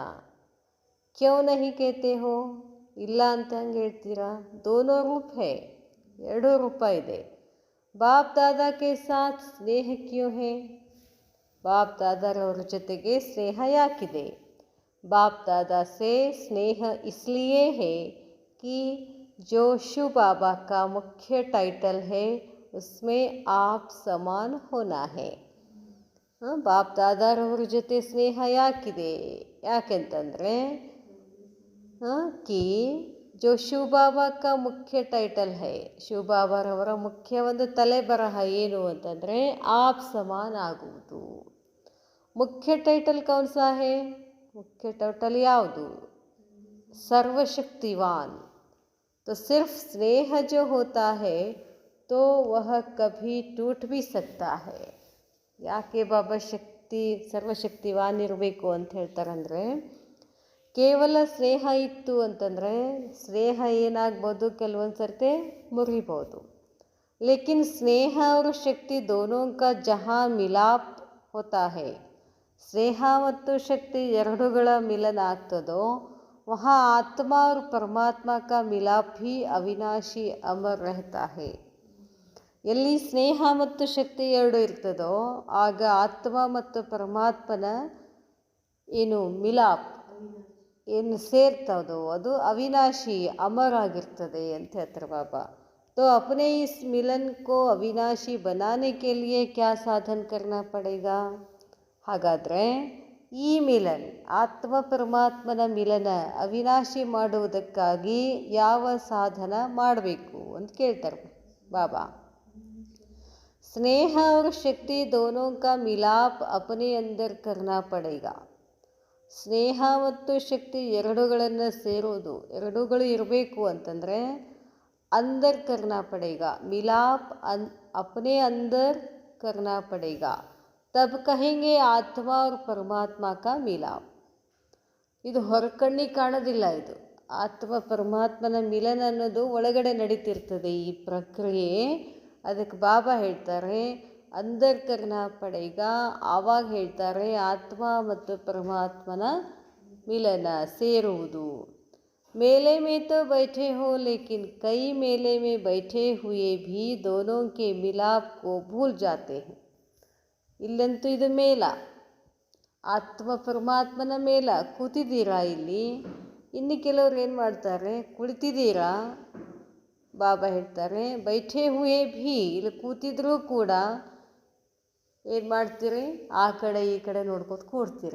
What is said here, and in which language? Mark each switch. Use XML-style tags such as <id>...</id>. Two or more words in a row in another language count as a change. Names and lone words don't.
<hi>क्यों नहीं कहते हो?</hi> <kn>ಇಲ್ಲ ಅಂತ ಹಂಗೆ ಹೇಳ್ತೀರಾ?</kn> <hi>दोनों रूप है,</hi> <kn>ಎರಡೂ ರೂಪ ಇದೆ.</kn> <hi>बाप दादा के साथ स्नेह क्यों है?</hi> <kn>ಬಾಪ್ ದಾದಾರವ್ರ ಜೊತೆಗೆ ಸ್ನೇಹ ಯಾಕಿದೆ?</kn> <hi>बाप दादा से स्नेह इसलिए है कि जो शिव बाबा का मुख्य टाइटल है उसमें आप समान होना है.</hi> <kn>ಬಾಪ್ ದಾದಾರವ್ರ ಜೊತೆ ಸ್ನೇಹ ಯಾಕಿದೆ?</kn> <hi>ಯಾಕೆಂತಂದರೆ कि जो शिव बाबा का मुख्य टाइटल है.</hi> <kn>ಶಿವ ಬಾಬಾರವರ ಮುಖ್ಯ ಒಂದು ತಲೆ ಬರಹ ಏನು ಅಂತಂದರೆ</kn> <hi>आप समान</hi> <kn>ಆಗುವುದು.</kn> <hi>मुख्य टाइटल कौन सा है?</hi> <kn>ಮುಖ್ಯ ಟೈಟಲ್ ಯಾವುದು?</kn> <hi>सर्वशक्तिवान. तो सिर्फ स्नेह जो होता है तो वह कभी टूट भी सकता है.</hi> <kn>ಯಾಕೆ ಬಾಬಾ ಸರ್ವಶಕ್ತಿವಾನ್ ಇರಬೇಕು ಅಂತ ಹೇಳ್ತಾರಂದರೆ, ಕೇವಲ ಸ್ನೇಹ ಇತ್ತು ಅಂತಂದರೆ ಸ್ನೇಹ ಏನಾಗ್ಬೋದು, ಕೆಲವೊಂದು ಸರ್ತಿ ಮುರಿಬೋದು.</kn> <hi>लेकिन स्नेह और ಶಕ್ತಿ दोनों का जहाँ मिलाप होता है,</hi> <kn>ಸ್ನೇಹ ಮತ್ತು ಶಕ್ತಿ ಎರಡುಗಳ ಮಿಲನ ಆಗ್ತದೋ</kn> <hi>वहाँ आत्मा और परमात्मा का मिलाप भी अविनाशी अमर रहता है.</hi> <kn>ಎಲ್ಲಿ ಸ್ನೇಹ ಮತ್ತು ಶಕ್ತಿ ಎರಡು ಇರ್ತದೋ ಆಗ ಆತ್ಮ ಮತ್ತು ಪರಮಾತ್ಮನ ಏನು ಮಿಲಾಪ್ ಏನು ಸೇರ್ತದೋ ಅದು ಅವಿನಾಶಿ ಅಮರ ಆಗಿರ್ತದೆ ಅಂತ ಹೇಳ್ತಾರೆ ಬಾಬಾ.</kn> <hi>तो अपने इस मिलन को अविनाशी बनाने के लिए क्या साधन करना पड़ेगा?</hi> <kn>ಹಾಗಾದರೆ ಈ ಮಿಲನ್, ಆತ್ಮ ಪರಮಾತ್ಮನ ಮಿಲನ ಅವಿನಾಶಿ ಮಾಡುವುದಕ್ಕಾಗಿ ಯಾವ ಸಾಧನ ಮಾಡಬೇಕು ಅಂತ ಕೇಳ್ತಾರೆ ಬಾಬಾ.</kn> <hi>ಸ್ನೇಹ और ಶಕ್ತಿ दोनों का मिलाप अपने अंदर करना पड़ेगा.</hi> <kn>ಸ್ನೇಹ ಮತ್ತು ಶಕ್ತಿ ಎರಡುಗಳನ್ನು ಸೇರೋದು, ಎರಡುಗಳು ಇರಬೇಕು ಅಂತಂದರೆ</kn> <hi>अंदर करना पड़ेगा. मिलाप अपने अंदर करना पड़ेगा. तब कहेंगे आत्मा और परमात्मा का मिलाप.</hi> <kn>ಇದು ಹೊರಕಣ್ಣಿಗೆ ಕಾಣೋದಿಲ್ಲ. ಇದು ಆತ್ಮ ಪರಮಾತ್ಮನ ಮಿಲನ ಅನ್ನೋದು ಒಳಗಡೆ ನಡೀತಿರ್ತದೆ ಈ ಪ್ರಕ್ರಿಯೆ. ಅದಕ್ಕೆ ಬಾಬಾ ಹೇಳ್ತಾರೆ</kn> <hi>अंदर करना पड़ेगा.</hi> <kn>ಆವಾಗ ಹೇಳ್ತಾರೆ ಆತ್ಮ ಮತ್ತು ಪರಮಾತ್ಮನ ಮಿಲನ ಸೇರುವುದು.</kn> <hi>मेले में तो बैठे हो लेकिन कई मेले में बैठे हुए भी दोनों के मिलाप को भूल जाते हैं.</hi> <kn>ಇಲ್ಲಂತೂ ಇದು ಮೇಲ, ಆತ್ಮ ಪರಮಾತ್ಮನ ಮೇಲ ಕೂತಿದ್ದೀರಾ ಇಲ್ಲಿ. ಇನ್ನು ಕೆಲವ್ರು ಏನು ಮಾಡ್ತಾರೆ, ಕುಳಿತಿದ್ದೀರಾ, ಬಾಬಾ ಹೇಳ್ತಾರೆ</kn> <hi>बैठे हुए भी,</hi> <kn>ಇಲ್ಲಿ ಕೂತಿದ್ರೂ ಕೂಡ ಏನು ಮಾಡ್ತೀರಿ, ಆ ಕಡೆ ಈ ಕಡೆ ನೋಡ್ಕೊತ ಕೂಡ್ತೀರಿ.</kn>